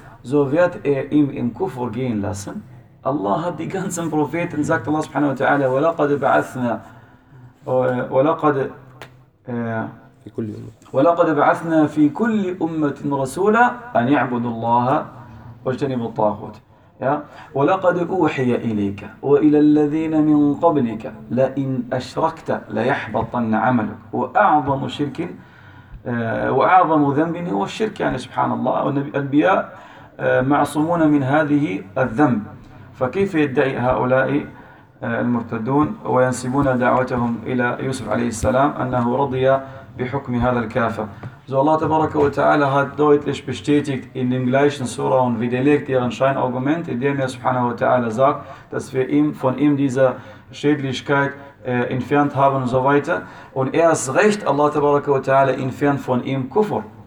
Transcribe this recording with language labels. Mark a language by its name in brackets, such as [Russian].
[German] So wird er ihm im Kufr gehen lassen. Allah hat die ganzen Propheten, sagt Allah Subhanahu wa Ta'ala, [Arabic] وَلَقَدْ بَعَثْنَا وَلَقَدْ ولقد بعثنا في كل أمة رسولا أن يعبدوا الله واجتنبوا الطاغوت. ولقد أوحي إليك وإلى الذين من قبلك لئن أشركت ليحبطن عملك. وأعظم شرك وأعظم ذنب هو الشرك. يعني سبحان الله، الأنبياء معصومون من هذه الذنب، فكيف يدعي هؤلاء المرتدون وينسبون دعوتهم إلى يوسف عليه السلام أنه رضي بحكم هذا الكافر. [German] So Allah تبارك وتعالى hat deutlich bestätigt in dem gleichen Surah und widerlegt ihren Scheinargument, indem er subhanahu wa ta'ala sagt, dass wir ihm von ihm diese Schädlichkeit entfernt haben und so weiter. Und erst recht Allah تبارك وتعالى entfernt von ihm Kufr.